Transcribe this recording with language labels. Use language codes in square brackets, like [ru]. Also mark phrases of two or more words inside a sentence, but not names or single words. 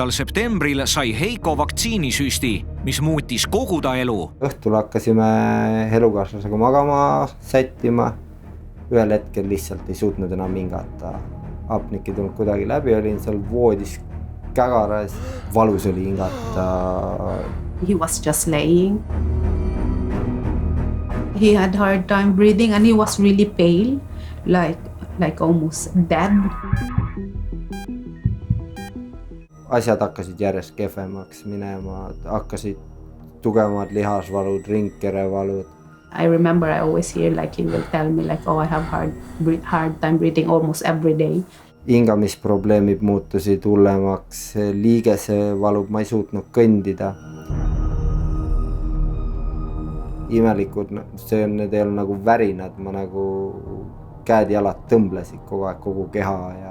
[et] septembril sai Heiko vaktsiinisüsti, mis muutis kogu ta elu. Õhtul hakkasime elukaaslasega magama, sättima. Ühel hetkel lihtsalt ei suutnud enam hingata. Apnik ei tulnud kuidagi läbi, olin seal voodis kägaras, valus oli hingata. [en] He was just laying. He had hard time breathing and he was really pale, like almost dead. [et] Asjad hakkasid järjest kehvemaks minema, hakkasid tugevamad lihasvalud, ringkerevalud. [en] I remember I always hear he will tell me I have hard time breathing almost every day. [et] Hingamisprobleemid muutusid hullemaks, liigese valub, ma ei suutnud kõndida. Imelikud, need ei ole värinad, ma käed-jalad tõmblesid kogu aeg, kogu keha ja...